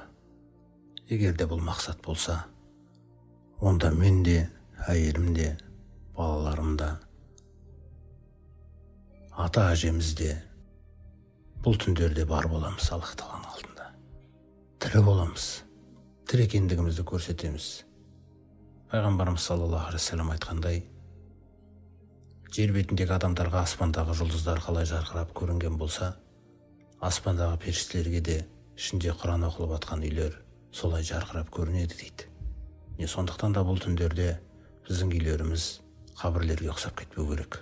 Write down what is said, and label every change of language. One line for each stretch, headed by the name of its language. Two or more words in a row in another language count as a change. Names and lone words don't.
Kazakh: Егер де бұл мақсат болса, онда мен де, әйелім де, балаларым да, ата әжеміз де бұл түндерде бар боламыз Аллах Тағаланың алдында. Тірі боламыз, тірі екендігімізді көрсетеміз. Пайғамбарымыз
Arabic: صلى الله عليه وسلم
Kazakh: айтқандай, жер бетіндегі адамдарға аспандағы жұлдыздар қалай жарқырап көрінген болса, аспандағы періштелерге де ішінде Құран оқылып жатқан үйлер солай жарқырап көрінеді дейді. Сондықтан да бұл түндерде біздің үйлеріміз қабірлерге ұқсап кетпеу керек.